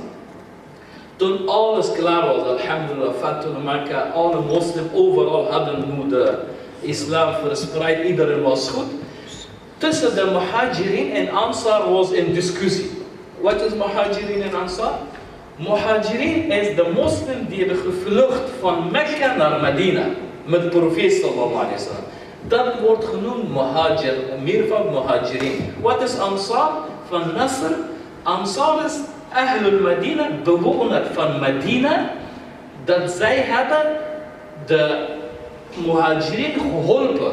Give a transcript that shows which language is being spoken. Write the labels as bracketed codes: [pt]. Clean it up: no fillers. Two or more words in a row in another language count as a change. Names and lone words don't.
[nl] Toen alles klaar was, alhamdulillah, Fatul Makkah, alle moslims overal hadden nu de islam verspreid, iedereen was goed. Tussen de Muhajirin en Ansar was een discussie. Wat is Muhajirin en Ansar? Muhajirin is de moslim die hebben gevlucht van Mekka naar Medina met de profeet [ar] صلى الله عليه وسلم. [nl] Dat wordt genoemd Muhajir, meervoud Muhajirin. Wat is Ansar? Van Nasr. Ansar is [ar] أهل المدينة, [nl] bewoner van Medina, dat zij hebben de Muhajirin geholpen.